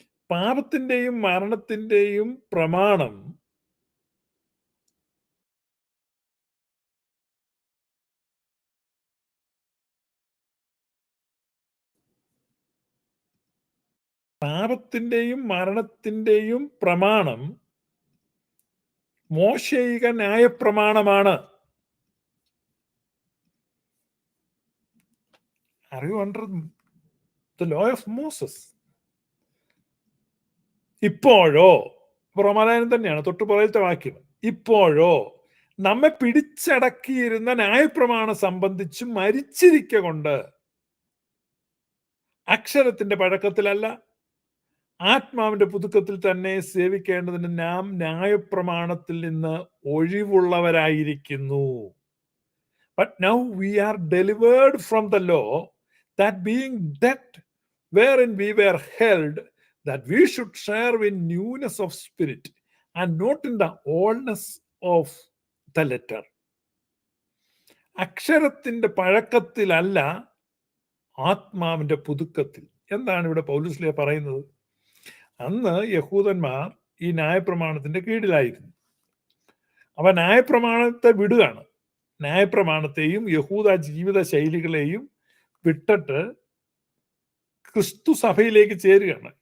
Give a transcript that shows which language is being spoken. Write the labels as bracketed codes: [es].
[ml] പാപത്തിന്റെയും മരണത്തിന്റെയും പ്രമാണം പാപത്തിന്റെയും മരണത്തിന്റെയും പ്രമാണം മോശയിക ന്യായപ്രമാണമാണ്. [en] Are you under the law of Moses? [ml] ഇപ്പോഴോ, റോമാലയനം തന്നെയാണ് തൊട്ട് പുറകിലത്തെ വാക്യം, ഇപ്പോഴോ നമ്മെ പിടിച്ചടക്കിയിരുന്ന ന്യായപ്രമാണം സംബന്ധിച്ച് മരിച്ചിരിക്കൊണ്ട് അക്ഷരത്തിന്റെ പഴക്കത്തിലല്ല, ആത്മാവിന്റെ പുതുക്കത്തിൽ തന്നെ സേവിക്കേണ്ടതിന് നാം ന്യായപ്രമാണത്തിൽ നിന്ന് ഒഴിവുള്ളവരായിരിക്കുന്നു. [en] But now we are delivered from the law, that being dead wherein we were held, that we should serve in newness of spirit and not in the oldness of the letter. [ml] അക്ഷരത്തിന്റെ പഴക്കത്തിലല്ല, ആത്മാവിന്റെ പുതുക്കത്തിൽ. എന്താണ് ഇവിടെ പൗലോസ് പറയുന്നത്? അന്ന് യഹൂദന്മാർ ഈ ന്യായപ്രമാണത്തിന്റെ കീഴിലായിരുന്നു. അവ ന്യായപ്രമാണത്തെ വിടുകയാണ്. ന്യായപ്രമാണത്തെയും യഹൂദ ജീവിത ശൈലികളെയും വിട്ടിട്ട് ക്രിസ്തു സഭയിലേക്ക് ചേരുകയാണ്.